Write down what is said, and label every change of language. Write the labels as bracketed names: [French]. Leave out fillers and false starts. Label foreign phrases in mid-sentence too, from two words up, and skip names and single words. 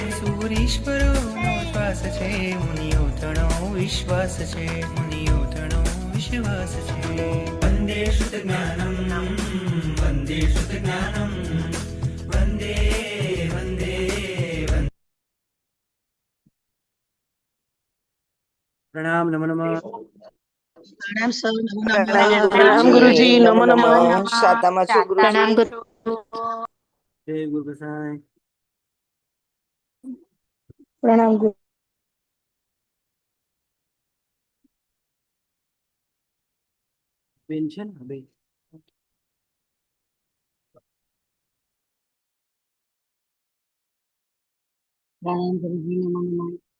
[Gujarati] સૂરીશ્વરોનો શ્વાસ છે, મુનિઓ તણો વિશ્વાસ છે, મુનિઓ તણો વિશ્વાસ છે. [Sanskrit] વંદે શુદ્ધજ્ઞાનમ વંદે શુદ્ધજ્ઞાનમ વંદે વંદે વંદે. [Hindi] प्रणाम नमो नमः. प्रणाम सर, नमो प्रणाम गुरुजी, नमो नमः. [Gujarati] शातामा છું ગુરુજી. [Hindi] प्रणाम गुरु. जय गुरु गोसाई. प्रणाम गुरु. [Gujarati] बेन છે ને બે [Hindi] प्रणाम गुरुजी, नमो नमः.